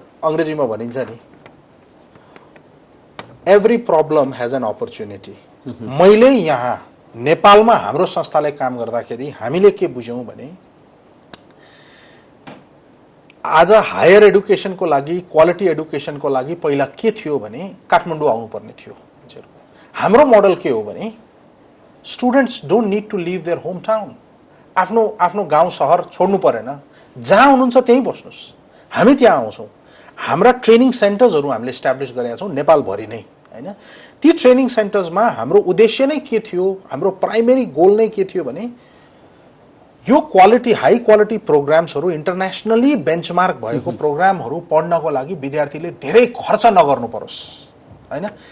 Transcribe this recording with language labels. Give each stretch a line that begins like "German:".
Nepali: अंग्रेजीमा भनिन्छ नि
English: Every problem has an opportunity.
Nepali: मैले यहाँ नेपालमा हाम्रो संस्थाले काम गर्दाखेरि हामीले के बुझ्यौं भने आज हायर एडुकेसनको लागि क्वालिटी एडुकेसनको लागि पहिला के थियो भने काठमाडौँ आउनुपर्ने थियो। हाम्रो मोडल के हो भने
English: Students don't need to leave their home town.
Nepali: आफ्नो गाउँ शहर छोड्नु परेन, जहाँ हुनुहुन्छ त्यहीँ बस्नुस्। हामी त्यहाँ आउँछौँ। हाम्रा ट्रेनिङ सेन्टर्सहरू हामीले इस्टाब्लिस गरेका छौँ नेपालभरि नै हैन। ती ट्रेनिङ सेन्टर्समा हाम्रो उद्देश्य नै के थियो, हाम्रो प्राइमेरी गोल नै के थियो भने यो quality high quality प्रोग्राम्सहरू internationally benchmark भएको प्रोग्रामहरू पढ्नको लागि विद्यार्थीले धेरै खर्च नगर्नु परोस् हैन।